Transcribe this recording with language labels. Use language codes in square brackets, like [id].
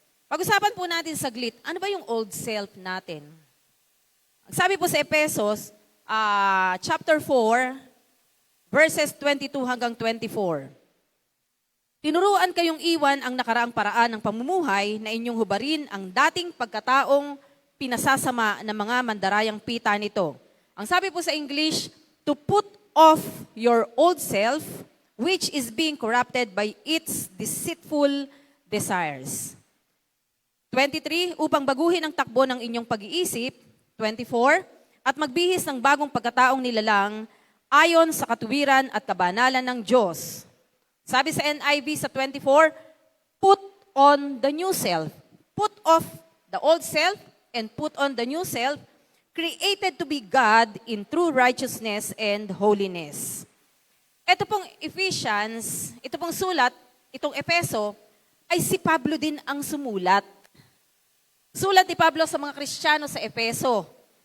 [tl] Pag-usapan po natin saglit, ano ba yung old self natin? Sabi po sa Efesos, chapter 4, verses 22 hanggang 24. Tinuruan kayong iwan ang nakaraang paraan ng pamumuhay na inyong hubarin ang dating pagkataong pinasasama ng mga mandarayang pita nito. Ang sabi po sa English, [en] to put off your old self, which is being corrupted by its deceitful desires. [tl] 23, upang baguhin ang takbo ng inyong pag-iisip. 24, at magbihis ng bagong pagkataong nilalang ayon sa katuwiran at kabanalan ng Diyos. Sabi sa NIV sa 24, [en] put on the new self. Put off the old self and put on the new self, created to be God in true righteousness and holiness. [tl] Ito pong Ephesians, ito pong sulat, itong Efeso, ay si Pablo din ang sumulat. Sulat ni Pablo sa mga Kristiyano sa Efeso.